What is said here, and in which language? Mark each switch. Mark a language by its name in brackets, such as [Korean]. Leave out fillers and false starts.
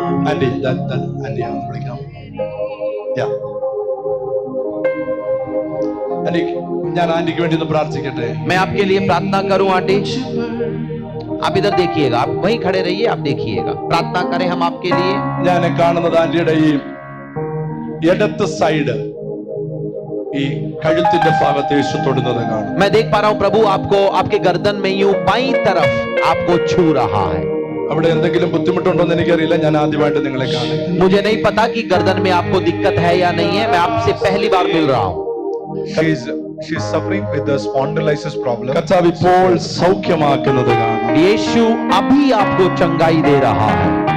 [English] Andy, that Andy, [Malayalam] വിളിക്കാം. [English] Yeah. [Malayalam] Andy, ഞാൻ ആന്റിക്ക് വേണ്ടി ഒന്ന് പ്രാർത്ഥിക്കട്ടെ. [Hindi] मैं आपके लिए प्रार्थना करूं. आंटी, आप इधर देखिएगा. आप वहीं खड़े रहिए. आप देखिएगा. प्रार्थना करें हम आपके लिए. [Malayalam] ഞാൻ കാണുന്നത് ആന്റിയുടെ ഈ ഇടത്ത് സൈഡ്, ഈ കഴുത്തിന്റെ ഭാഗത്ത് യേശു തൊടുന്നത് കാണും. [Hindi] मैं देख पा रहा हूं प्रभु आपको आपके गर्दन में यूं बाईं तरफ आपको छू रहा है. [Malayalam] അവിടെ എന്തെങ്കിലും ബുദ്ധിമുട്ടുണ്ടോ എന്ന് എനിക്കറിയില്ല. ഞാൻ ആദ്യമായിട്ട് നിങ്ങളെ കാണുന്നു. [Hindi] मुझे नहीं पता कि गर्दन में आपको दिक्कत है या नहीं है. मैं आपसे पहली बार मिल रहा हूं. [English] She's suffering with the spondylitis problem. [Malayalam] കർത്താവ് ഇപ്പോൾ സൗഖ്യമാക്കുന്നത് കാണാം. [Hindi] यीशु अभी आपको चंगाई दे रहा है.